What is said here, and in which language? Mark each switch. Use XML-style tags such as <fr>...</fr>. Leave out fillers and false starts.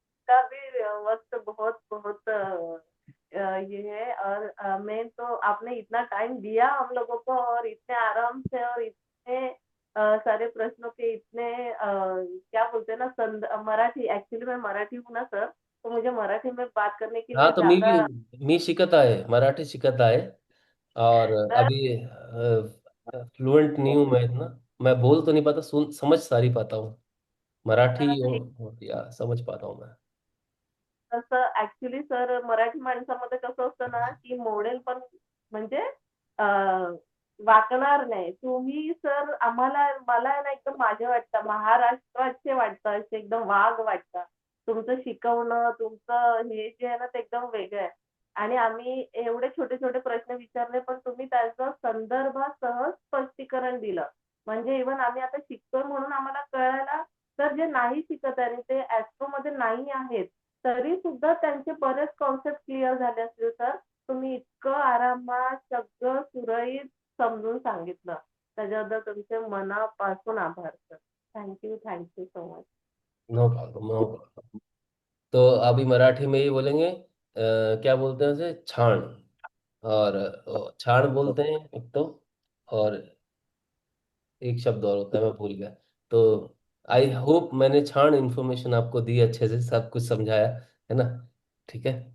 <hi>का भी वक्त बहुत बहुत ये है। और मैं तो आपने इतना टाइम दिया हम लोगों को, और इतने आराम से, और इतने सारे प्रश्नों के इतने क्या बोलते हैं ना, मराठी, एक्चुअली मैं मराठी हूँ ना सर, तो मुझे मराठी में बात करने के हाँ, लिए तो ज्यादा</hi> <mr>मी शिकत आहे, मराठी शिकत आहे।</mr> <hi>और सर। अभी फ्लुएंट नहीं हूँ मैं इतना, मैं बोल तो नहीं पाता, सुन समझ सारी पाता हूँ मराठी, ठीक और या समझ पाता हूँ मैं।</hi> <mr>तसं ऍक्च्युली सर, मराठी माणसामध्ये कसं असतं ना, की मोडेल पण म्हणजे वाकणार नाही. तुम्ही सर आम्हाला, मला आहे ना एकदम माझे वाटतं, महाराष्ट्राचे वाटतं, असे एकदम वाघ वाटतं. तुमचं शिकवणं, तुमचं हे जे आहे ना, ते एकदम वेगळं आहे. आणि आम्ही एवढे छोटे-छोटे प्रश्न विचारले, पण तुम्ही त्याचं संदर्भासह स्पष्टीकरण दिलं. म्हणजे इव्हन आम्ही आता शिकतोय म्हणून आम्हाला कळायला, तर जे नाही शिकत आहे आणि ते ॲस्ट्रोमध्ये नाही आहेत, तरी सुद्धा त्यांचे बरेच कॉन्सेप्ट क्लिअर झाले असतील सर. तुम्ही इतकं आरामात सगळं सुरळीत समजून सांगितलं. त्याच्याबद्दल तुमचे मनापासून आभार sir.</mr> <en>Thank you so much. No problem, no problem.</en> <hi>तो अभी मराठी में ही बोलेंगे, क्या बोलते हैं उसे, छाण। और छाण बोलते हैं एक तो, और एक शब्द और होता है मैं भूल गया। तो</hi> <en>I hope</en> <hi>मैंने छाण इन्फॉर्मेशन आपको दी, अच्छे से सब कुछ समझाया, है ना? ठीक है।</hi>